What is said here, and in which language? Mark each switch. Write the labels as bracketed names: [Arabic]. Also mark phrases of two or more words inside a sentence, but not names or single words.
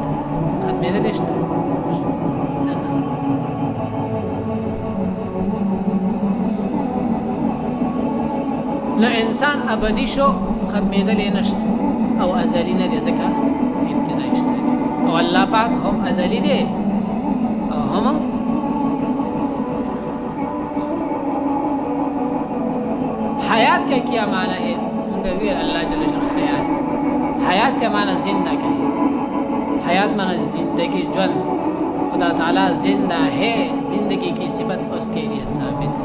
[Pashto] ختمېدلی شته نو انسان ابدی شو، ختمېدلی نشته او ازلی نه دی ځکه ابتدای شته دی. او الله پاک هم ازلی دی او هم [Urdu] حیات کا کیا معنی ہے؟ مگر اللہ جل جلالہ حیات کا معنی زندہ کا ہے. حیات معنی زندگی، جون. خدا تعالیٰ زندہ ہے، زندگی کی صفت اس کے لیے ثابت ہے.